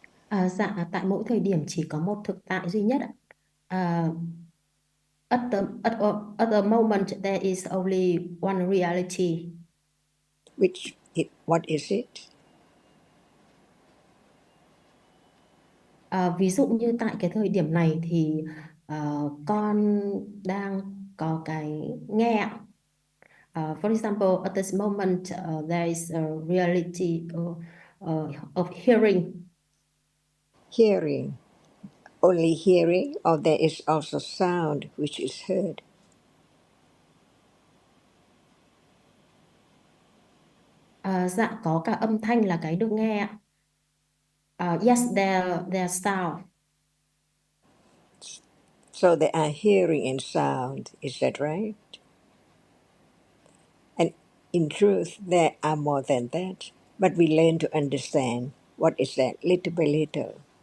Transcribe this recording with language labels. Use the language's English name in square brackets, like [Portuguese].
[Vietnamese] Dạ, tại mỗi thời điểm chỉ có một thực tại duy nhất ạ. [English] At the moment there is only one reality. What is it? [Vietnamese] Ví dụ như tại cái thời điểm này thì con đang có cái nghe ạ. [English] For example, at this moment there is a reality of hearing. Hearing. Only hearing, or there is also sound which is heard? [Vietnamese] Dạ, có cả âm thanh là cái được nghe ạ. [English] Yes, there sound. So there are hearing and sound, is that right? And in truth, there are more than that, but we learn to understand What is that? Little by little.